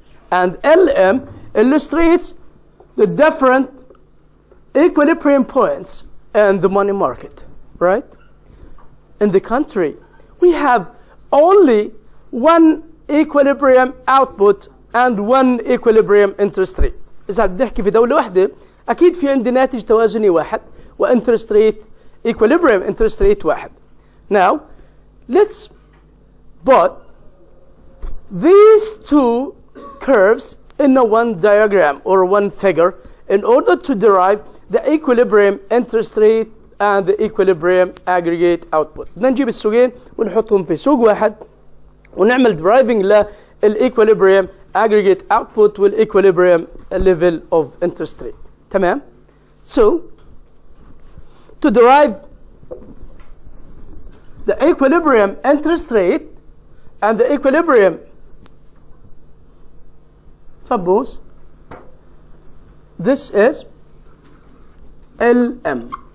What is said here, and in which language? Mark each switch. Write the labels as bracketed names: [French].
[English] And LM illustrates the different equilibrium points in the money market, right? In the country, we have only one equilibrium output and one equilibrium interest rate. [Arabic] إذا بنحكي في دولة واحدة أكيد في عندي ناتج توازني واحد [English] وانترست rate equilibrium interest rate [Arabic] واحد. [English] Now, let's put these two curves in a one diagram or one figure in order to derive the equilibrium interest rate and the equilibrium aggregate output. [Arabic] بدنا نجيب السوقين ونحطهم في سوق واحد ونعمل [English] deriving للequilibrium aggregate output والاequilibrium level of interest rate. [Arabic] تمام؟ [English] So, to derive the equilibrium interest rate and the equilibrium, suppose this is LM.